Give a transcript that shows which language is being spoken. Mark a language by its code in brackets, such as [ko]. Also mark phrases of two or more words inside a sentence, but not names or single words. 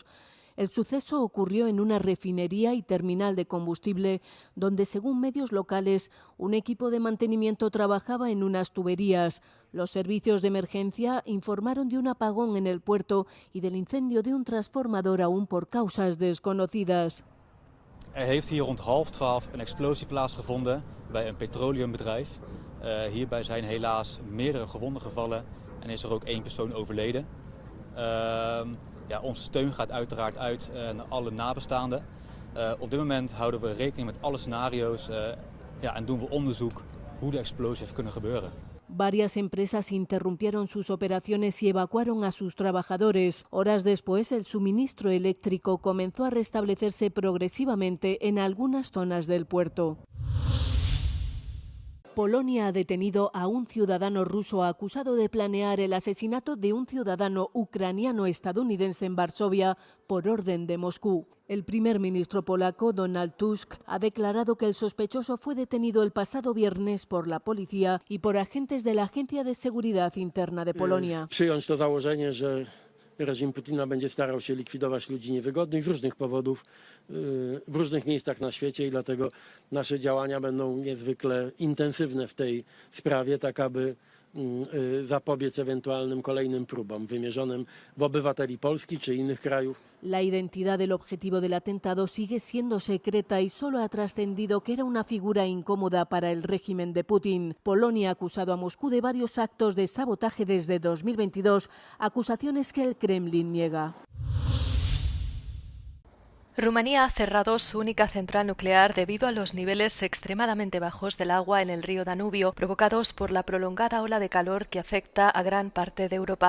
[es] El suceso ocurrió en una refinería y terminal de combustible, donde, según medios locales, un equipo de mantenimiento trabajaba en unas tuberías. Los servicios de emergencia informaron de un apagón en el puerto y del incendio de un transformador aún por causas desconocidas. [nl] Heeft hier rond 11:30 een explosie plaatsgevonden bij een petroleumbedrijf. Hierbij zijn helaas meerdere gewonden gevallen en is ook 1 persoon overleden. Onze steun gaat uiteraard uit naar alle nabestaanden. Op dit moment houden we rekening met alle scenario's en doen we onderzoek hoe de explosie heeft kunnen gebeuren. [es] Varias empresas interrumpieron sus operaciones y evacuaron a sus trabajadores. Horas después, el suministro eléctrico comenzó a restablecerse progresivamente en algunas zonas del puerto. Polonia ha detenido a un ciudadano ruso acusado de planear el asesinato de un ciudadano ucraniano-estadounidense en Varsovia por orden de Moscú. El primer ministro polaco, Donald Tusk, ha declarado que el sospechoso fue detenido el pasado viernes por la policía y por agentes de la Agencia de Seguridad Interna de Polonia. [pl] Przyjąć to założenie, że reżim Putina będzie starał się likwidować ludzi niewygodnych z różnych powodów w różnych miejscach na świecie i dlatego nasze działania będą niezwykle intensywne w tej sprawie, tak aby zapobiec ewentualnym kolejnym próbom wymierzonym w obywateli Polski czy innych krajów. [es] La identidad del objetivo del atentado sigue siendo secreta y solo ha trascendido que era una figura incómoda para el régimen de Putin. Polonia ha acusado a Moscú de varios actos de sabotaje desde 2022, acusaciones que el Kremlin niega. Rumanía ha cerrado su única central nuclear debido a los niveles extremadamente bajos del agua en el río Danubio, provocados por la prolongada ola de calor que afecta a gran parte de Europa.